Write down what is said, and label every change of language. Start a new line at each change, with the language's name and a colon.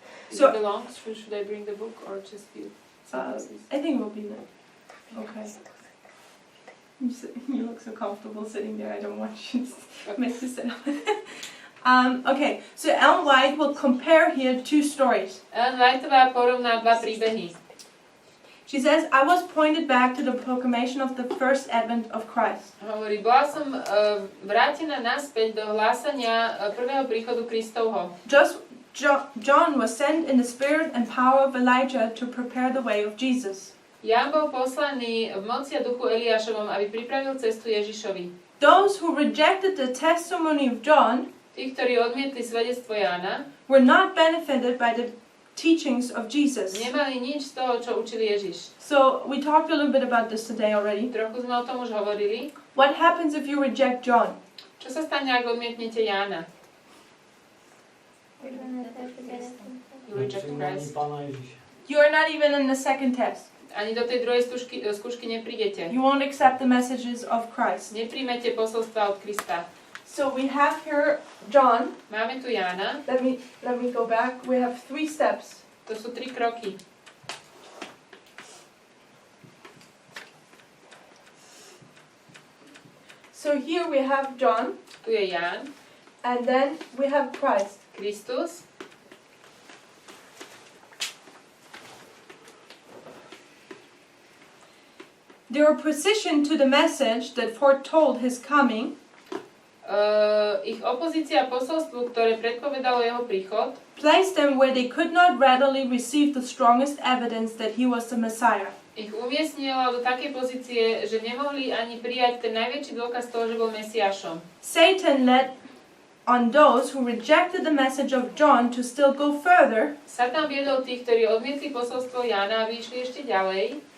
English: So- Is it long? Should I bring the book or just you? I think we'll be there. Okay. You look so comfortable sitting there. I don't want you to make you sit up. Okay, so Ellen White will compare here two stories.
Slovak: Ellen Whiteová porovná dva príbehy.
English: She says, I was pointed back to the proclamation of the first advent of Christ.
Slovak: Hovorí, bola som vrátená naspäť do hlásania prvého príchodu Kristovho.
English: John was sent in the spirit and power of Elijah to prepare the way of Jesus.
Slovak: Ján bol poslaný v moci a duchu Eliášovom, aby pripravil cestu Ježišovi.
English: Those who rejected the testimony of John
Slovak: Tí, ktorí odmietli svedectvo Jána,
English: were not benefited by the teachings of Jesus.
Slovak: nemali nič z toho, čo učil Ježiš.
English: So we talked a little bit about this today already.
Slovak: Trochu sme o tom už hovorili.
English: What happens if you reject John?
Slovak: Čo sa stane, ak odmietnete Jána?
English: You reject Christ. You are not even in the second test.
Slovak: Ani do tej druhej skúšky neprídete.
English: You won't accept the messages of Christ.
Slovak: Nepríjmete posolstva od Krista.
English: So we have here John.
Slovak: Máme tu Jána.
English: Let me go back. We have 3 steps.
Slovak: To sú 3 kroky.
English: So here we have John,
Slovak: Tu je Ján,
English: and then we have Christ.
Slovak: Kristus.
English: Their opposition to the message that foretold his coming
Slovak: Ich opozícia posolstvu, ktoré predpovedalo jeho príchod,
English: placed them where they could not readily receive the strongest evidence that he was the Messiah.
Slovak: ich umiestnila do takej pozície, že nemohli ani prijať ten najväčší dôkaz toho, že bol Mesiášom.
English: Satan led on those who rejected the message of John to still go further,
Slovak: Satan viedol tých, ktorí odmietli posolstvo Jána, aby išli ešte ďalej